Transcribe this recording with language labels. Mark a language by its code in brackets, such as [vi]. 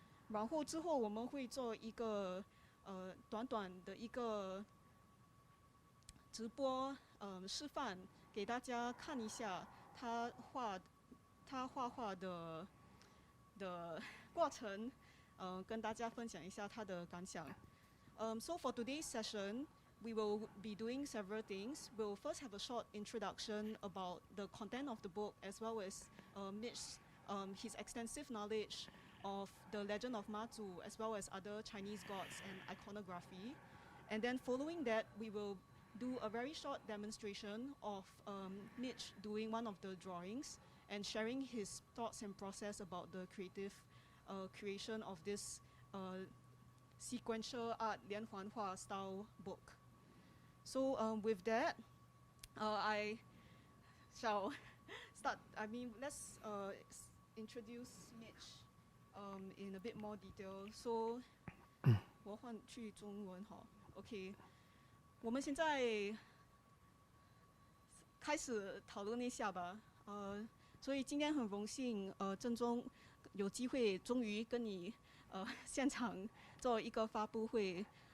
[zh] 然后之后我们会做一个短短的一个直播示范，给大家看一下他画画的过程，跟大家分享一下他的感想。 [en] So for today's session, we will be doing several things. We'll first have a short introduction about the content of the book, as well as Mitch's his extensive knowledge of the Legend of Mazu, as well as other Chinese gods and iconography. And then following that, we will do a very short demonstration of Mitch doing one of the drawings and sharing his thoughts and process about the creative creation of this sequential art 连环画 style book. So with that, I shall start. Let's introduce Mitch in a bit more detail. [zh] So 我换去中文好 ，OK。我们现在开始讨论一下吧。所以今天很荣幸，正中有机会终于跟你现场做一个发布会。